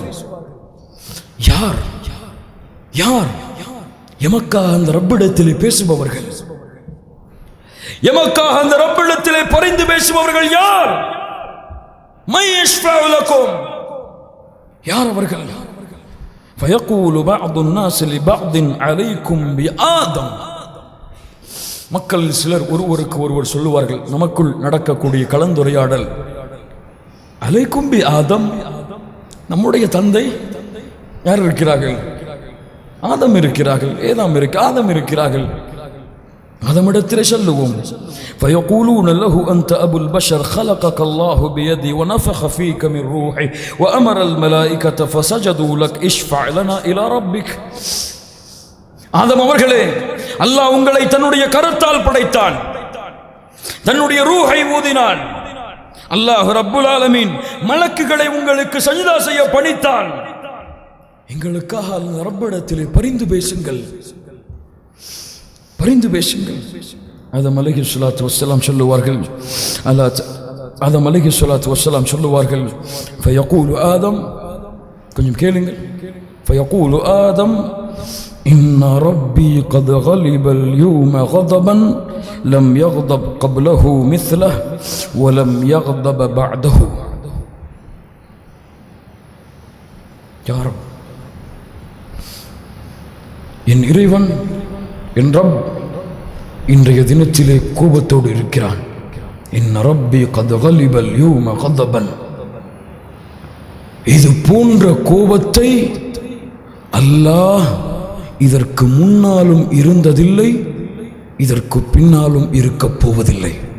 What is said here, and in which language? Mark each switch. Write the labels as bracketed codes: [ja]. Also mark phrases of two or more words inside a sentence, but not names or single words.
[ta] யார் யார் எமக்காக அந்த ரப்பிடத்திலே பேசுபவர்கள்? எமக்காக அந்த ரப்பிடத்திலே பரிந்து பேசுபவர்கள் யார்? [ar] من يشفع لكم. [ta] யார் அவர்கள்? [ar] فيقول بعض الناس لبعض عليكم بآدم. [ta] மக்கள் சிலர் ஒருவருக்கு ஒருவர் சொல்லுவார்கள், நமக்குள் நடக்கக்கூடிய கலந்துரையாடல், [ar] عليكم بآدم, [ta] நம்முடைய தந்தை யார் இருக்கிறார்கள்? ஆதம் இருக்கிறார்கள். ஆதம் இருக்கிறார்கள். ஆதமிடத்திலே சொல்லுவோம். [ar] فيقولون له أنت أبو البشر خلقك الله بيدي ونفخ فيك من روحي وأمر الملائكة فسجدوا لك اشفع لنا إلى ربك. [ta] ஆதம் அவர்களே, அல்லாஹ் உங்களை தன்னுடைய கரத்தால் படைத்தான், தன்னுடைய ரூஹை ஊதினான். அல்லாஹ் [ar] رب العالمين [ta] மலக்குகளை உங்களுக்கு சஜ்தா செய்ய பணித்தான். எங்களுக்காக அந்த ரப்பிடத்திலே பரிந்து பேசுங்கள், பரிந்து பேசுங்கள். [ar] آدم عليه الصلاة والسلام சொல்லுவார்கள், آدم عليه الصلاة والسلام சொல்லுவார்கள், فيقول آدم, [ta] கொஞ்சம் கேளுங்கள், [ar] فيقول آدم إن ربي قد غلب اليوم غضبا لم يغضب قبله مثله ولم يغضب بعده. يا رب, [ta] என் இறைவன், என் ரப் இன்றைய தினத்திலே கோபத்தோடு இருக்கிறான். [ar] إن ربي قد غلب اليوم غضبا. [ta] இது போன்ற கோபத்தை அல்லாஹ் இதற்கு முன்னாலும் இருந்ததில்லை, இதற்கு பின்னாலும் இருக்கப் போவதில்லை.